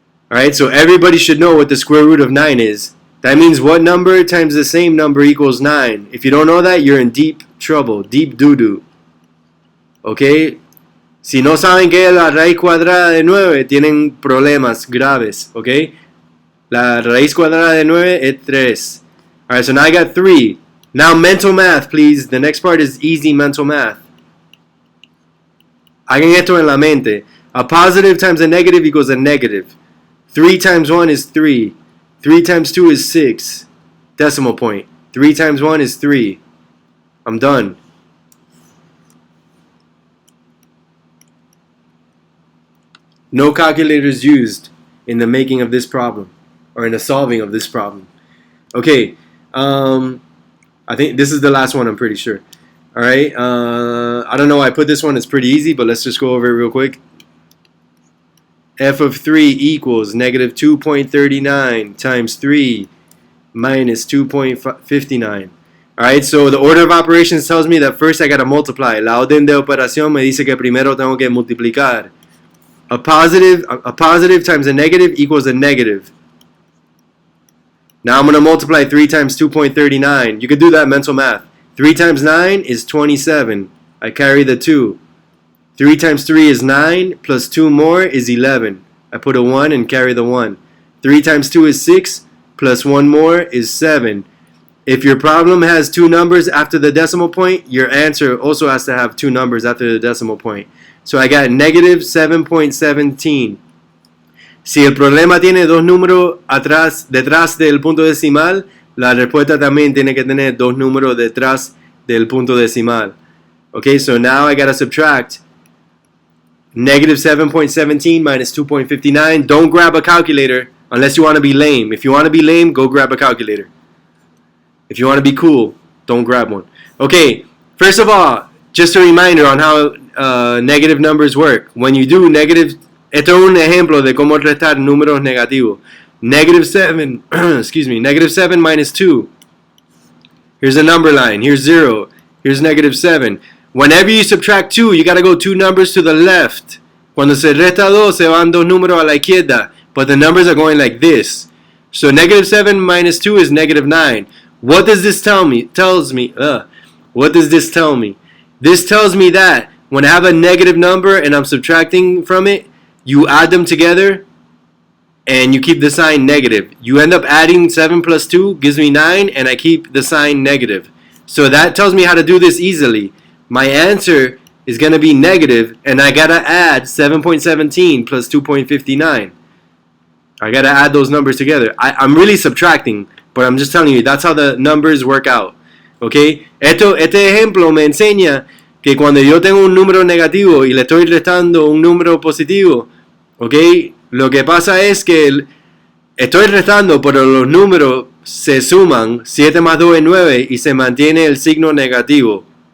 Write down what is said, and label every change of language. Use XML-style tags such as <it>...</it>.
<en>Alright, so everybody should know what the square root of 9 is. That means what number times the same number equals 9. If you don't know that, you're in deep trouble, deep doo-doo. Okay?</en> <es>Si no saben qué es la raíz cuadrada de 9, tienen problemas graves. Okay? La raíz cuadrada de 9 es 3.</es> <en>Alright, so now I got 3. Now mental math, please. The next part is easy mental math.</en> <es>Hagan esto en la mente.</es> <en>A positive times a negative equals a negative. 3 times 1 is 3. 3 times 2 is 6. Decimal point. 3 times 1 is 3. I'm done. No calculators used in the making of this problem, or in the solving of this problem. Okay, I think this is the last one, I'm pretty sure. Alright, I don't know why I put this one, it's pretty easy, but let's just go over it real quick. F of 3 equals negative 2.39 times 3 minus 2.59. Alright, so the order of operations tells me that first I gotta multiply.</en> <es>La orden de operación me dice que primero tengo que multiplicar.</es> <en>A positive times a negative equals a negative. Now I'm gonna multiply 3 times 2.39. You can do that mental math. 3 times 9 is 27. I carry the 2. 3 times 3 is 9, plus 2 more is 11. I put a 1 and carry the 1. 3 times 2 is 6, plus 1 more is 7. If your problem has 2 numbers after the decimal point, your answer also has to have 2 numbers after the decimal point. So I got negative 7.17.</en> <es>Si el problema tiene 2 números detrás del punto decimal, la respuesta también tiene que tener 2 números detrás del punto decimal.</es> <en>Okay, so now I gotta subtract negative 7.17 minus 2.59. Don't grab a calculator unless you want to be lame. If you want to be lame, go grab a calculator. If you want to be cool, don't grab one. Okay, first of all, just a reminder on how negative numbers work. When you do negative,</en> <es>esto es un ejemplo de cómo restar números negativos.</es> <en>Negative 7, excuse me, negative 7 minus 2. Here's a number line. Here's 0. Here's negative 7. Whenever you subtract 2, you got to go 2 numbers to the left. Cuando se resta 2, se van 2 números a la izquierda. But the numbers are going like this. So negative 7 minus 2 is negative 9. What does this tell me? What does this tell me? This tells me that when I have a negative number and I'm subtracting from it, you add them together and you keep the sign negative. You end up adding 7 plus 2 gives me 9, and I keep the sign negative. So that tells me how to do this easily. My answer is going to be negative, and I got to add 7.17 plus 2.59. I got to add those numbers together. I'm really subtracting, but I'm just telling you, that's how the numbers work out.</en> <es>¿Ok? Este ejemplo me enseña que cuando yo tengo un número negativo y le estoy restando un número positivo, ¿ok? Lo que pasa es que estoy restando, pero los números se suman, 7 más 2 es 9 y se mantiene el signo negativo.</es>